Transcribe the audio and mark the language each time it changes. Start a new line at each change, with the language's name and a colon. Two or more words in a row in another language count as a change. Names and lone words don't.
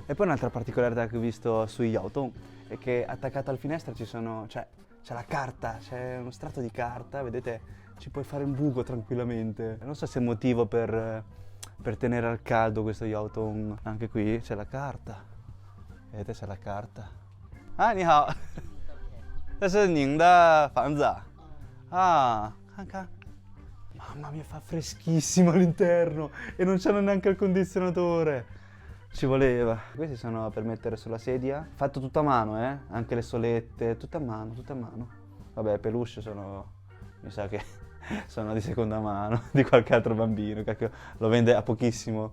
Italian: E poi un'altra particolarità che ho visto su Yaotong è che attaccato al finestra ci sono, c'è la carta, c'è uno strato di carta, vedete, ci puoi fare un buco tranquillamente. Non so se è motivo per tenere al caldo questo Yaotong. Anche qui c'è la carta, vedete c'è la carta.
Chinese: Ah, 你好, 这是您的房子啊? Ah, 看看.
Italian: Mamma mia, fa freschissimo all'interno e non c'hanno neanche il condizionatore. Ci voleva. Questi sono per mettere sulla sedia, fatto tutta a mano, anche le solette, tutta a mano. Vabbè, peluche sono, mi sa che sono di seconda mano, di qualche altro bambino, cacchio, lo vende a pochissimo.